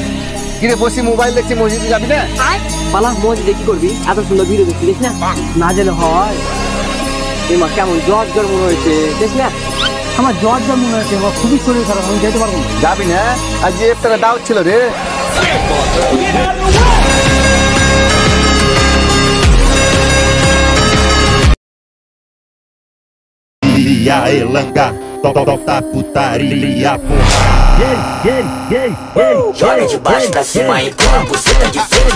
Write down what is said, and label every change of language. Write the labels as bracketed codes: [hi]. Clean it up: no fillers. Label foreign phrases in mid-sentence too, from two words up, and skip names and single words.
[bn] কিরে বসি মোবাইল দেখছি মসজিদে যাবি না পালা মসজিদে কি করবি এত সুন্দর ভিডিও দেখছি দেখ না না গেলে হয় এমা কেমন জ্বর জ্বর মনে হয়েছে দেখ না আমার জ্বর জ্বর মনে হয়েছে আমার খুবই শরীর খারাপ আমি যেতে পারবো না যাবি না আজ যে একটা ডাউট ছিল রে [pt] Lilia elanga, tota putaria, porra. Joga de baixo pra cima, empurra a buceta de frente.